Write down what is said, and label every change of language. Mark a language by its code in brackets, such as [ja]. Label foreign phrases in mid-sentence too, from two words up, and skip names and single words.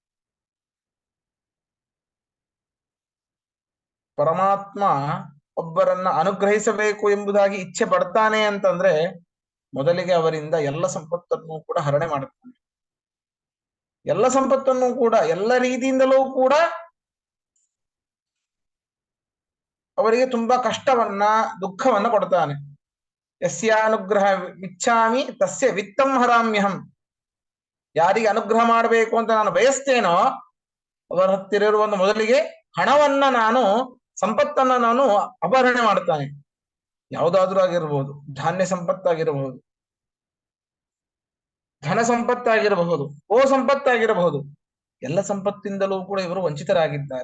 [kn] ಪರಮಾತ್ಮ ಒಬ್ಬರನ್ನ ಅನುಗ್ರಹಿಸಬೇಕು ಎಂಬುದಾಗಿ ಇಚ್ಛೆ ಪಡ್ತಾನೆ ಅಂತಂದ್ರೆ ಮೊದಲಿಗೆ ಅವರಿಂದ ಎಲ್ಲ ಸಂಪತ್ತನ್ನು ಕೂಡ ಹರಣೆ ಮಾಡುತ್ತಾನೆ. ಎಲ್ಲ ಸಂಪತ್ತನ್ನು ಕೂಡ ಎಲ್ಲ ರೀತಿಯಿಂದಲೂ ಕೂಡ ಅವರಿಗೆ ತುಂಬಾ ಕಷ್ಟವನ್ನ, ದುಃಖವನ್ನ ಕೊಡ್ತಾನೆ. [sa] ಯಸ್ಯಾನುಗ್ರಹ ಇಚ್ಛಾಮಿ ತಸ್ಯ ವಿತ್ತಂ ಹರಾಮ್ಯಹಂ. [kn] ಯಾರಿಗೆ ಅನುಗ್ರಹ ಮಾಡಬೇಕು ಅಂತ ನಾನು ಬಯಸ್ತೇನೋ ಅವರ ಹತ್ತಿರ ಇರುವ ಮೊದಲಿಗೆ ಹಣವನ್ನ ನಾನು, ಸಂಪತ್ತನ್ನ ನಾನು ಅಪಹರಣೆ ಮಾಡ್ತಾನೆ. ಯಾವುದಾದ್ರೂ ಆಗಿರಬಹುದು, ಧಾನ್ಯ ಸಂಪತ್ತಾಗಿರಬಹುದು, ಧನ ಸಂಪತ್ತಾಗಿರಬಹುದು, ಗೋ ಸಂಪತ್ತಾಗಿರಬಹುದು, ಎಲ್ಲ ಸಂಪತ್ತಿಂದಲೂ ಕೂಡ ಇವರು ವಂಚಿತರಾಗಿದ್ದಾರೆ.